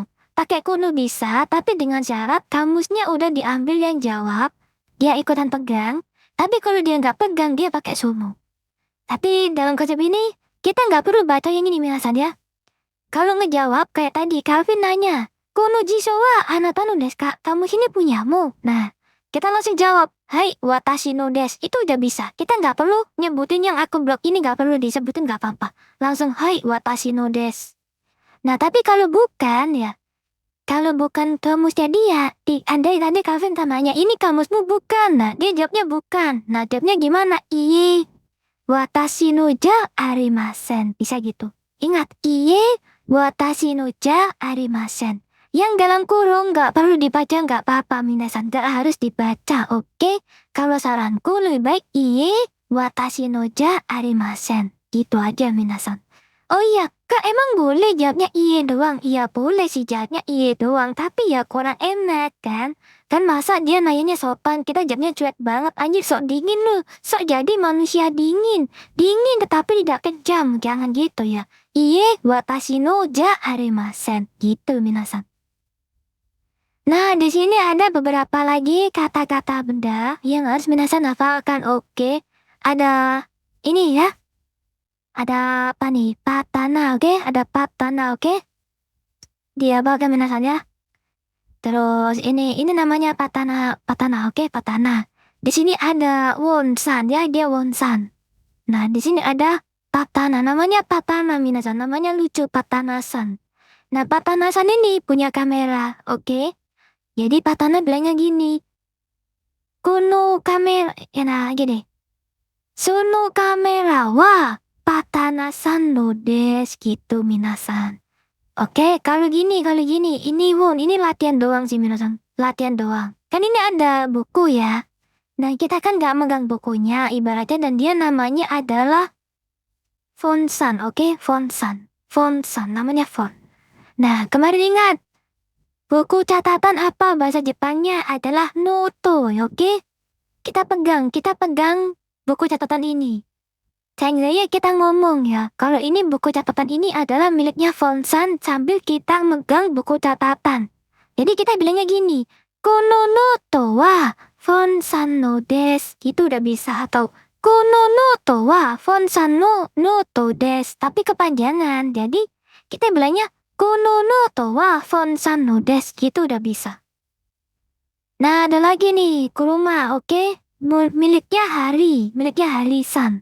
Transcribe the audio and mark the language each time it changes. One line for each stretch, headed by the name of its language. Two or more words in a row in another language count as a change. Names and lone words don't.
Indonesian: Pakai kono bisa, tapi dengan syarat kamusnya udah diambil yang jawab. Dia ikutan pegang. Tapi kalau dia nggak pegang, dia pakai sumo. Tapi dalam konsep ini, kita nggak perlu baca yang ini minasan ya. Kalau ngejawab kayak tadi, Calvin nanya,
Japanese: Kono jiso wa anata no desu ka?
Indonesian: Kamu sini punyamu. Nah, kita langsung jawab, hai,
Japanese: watashi no desu.
Indonesian: Itu udah bisa. Kita nggak perlu nyebutin yang akun blog ini, nggak perlu disebutin, nggak apa-apa. Langsung, hai,
Japanese: watashi no desu.
Indonesian: Nah, tapi kalau bukan ya, kalau bukan kamusnya dia, andai tadi Calvin tanya, ini kamusmu bukan? Nah, dia jawabnya bukan. Nah, jawabnya gimana?
Japanese: Iye, watashi no ja arimasen.
Indonesian: Bisa gitu. Ingat,
Japanese: iye, watashi no ja arimasen.
Indonesian: Yang dalam kurung nggak perlu dibaca, nggak apa-apa minasan, nggak harus dibaca, oke? Kalau saranku lebih baik
Japanese: iye, watashi no ja arimasen.
Indonesian: Gitu aja minasan. Oh iya, Kak emang boleh jawabnya iye doang? Iya boleh sih jawabnya iye doang, tapi ya kurang enak kan? Kan masa dia nanyanya sopan, kita jawabnya cuek banget, anjir sok dingin lu, sok jadi manusia dingin. Dingin tetapi tidak kejam, jangan gitu ya.
Japanese: Iye, watashi no ja arimasen.
Indonesian: Gitu minasan. Nah, di sini ada beberapa lagi kata-kata benda yang harus minasan hafalkan, oke? Ada ini ya. Ada apa nih? Patana, oke? Ada patana, oke? Dia baga minasan ya. Terus ini namanya patana, oke? Patana. Di sini ada wonsan ya, dia wonsan. Nah, di sini ada patana, namanya patana minasan, namanya lucu patanasan. Nah, patanasan ini punya kamera, oke? Jadi patana bilangnya gini.
Japanese: Kono kamera,
Indonesian: ya nah gini.
Japanese: Sono kamera wa patanasan no desu
Indonesian: gitu minasan. Oke, kalau gini, ini ini latihan doang sih minasan, latihan doang. Kan ini ada buku ya. Nah, kita kan gak megang bukunya ibaratnya, dan dia namanya adalah fonsan, oke? Fonsan, namanya font. Nah, kemarin ingat, buku catatan apa bahasa Jepangnya adalah noto, oke? Kita pegang buku catatan ini. Seandainya kita ngomong ya, kalau ini buku catatan ini adalah miliknya Fonsan sambil kita megang buku catatan. Jadi kita bilangnya gini,
Japanese: kono noto wa Fonsan no desu.
Indonesian: Itu udah bisa.
Japanese: Atau kono noto wa Fonsan no noto desu.
Indonesian: Tapi kepanjangan. Jadi kita bilangnya
Japanese: kono noto wa Fonsan no desu.
Indonesian: Gitu udah bisa. Nah, ada lagi nih, kuruma, oke? Miliknya Hari-san.